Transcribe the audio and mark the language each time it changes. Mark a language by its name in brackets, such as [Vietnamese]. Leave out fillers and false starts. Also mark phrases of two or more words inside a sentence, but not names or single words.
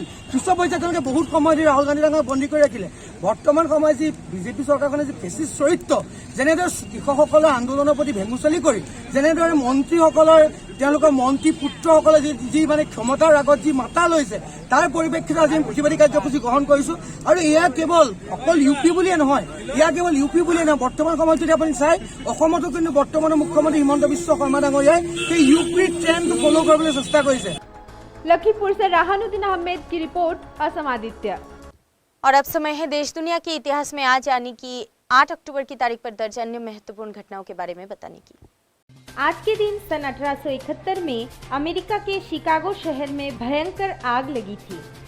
[Assamese] পিছৰ পৰ্যায়ত তেওঁলোকে বহুত সময় দি ৰাহুল গান্ধী ডাঙৰীয়াক বন্দী কৰি ৰাখিলে। বৰ্তমান সময়ত যি বিজেপি চৰকাৰখনে যি ফেচিষ্ট চৰিত্ৰ, যেনেদৰে কৃষকসকলৰ আন্দোলনৰ প্ৰতি ভেঙুচালি কৰি যেনেদৰে মন্ত্ৰীসকলৰ তেওঁলোকৰ মন্ত্ৰী পুত্ৰসকলে যি মানে ক্ষমতাৰ আগত যি মাতা লৈছে, তাৰ পৰিপ্ৰেক্ষিতত আজি প্ৰতিবাদী কাৰ্যসূচী গ্ৰহণ কৰিছো। আৰু এয়া কেৱল অকল ইউপি বুলিয়ে নহয়, এয়া কেৱল ইউপি বুলিয়ে নহয়, বৰ্তমান সময়ত যদি আপুনি চাই অসমতো কিন্তু বৰ্তমানৰ মুখ্যমন্ত্ৰী হিমন্ত বিশ্ব শৰ্মা ডাঙৰীয়াই সেই ইউপিৰ ট্ৰেণ্ডটো ফ'ল' কৰিবলৈ চেষ্টা কৰিছে। [Hindi] लखीमपुर से राहानुद्दीन अहमद की रिपोर्ट, असम आदित्य। और अब समय है देश दुनिया के इतिहास में आज यानी कि 8 अक्टूबर की तारीख पर दर्ज अन्य महत्वपूर्ण घटनाओं के बारे में बताने की। आज के दिन सन 1871 में अमेरिका के शिकागो शहर में भयंकर आग लगी थी।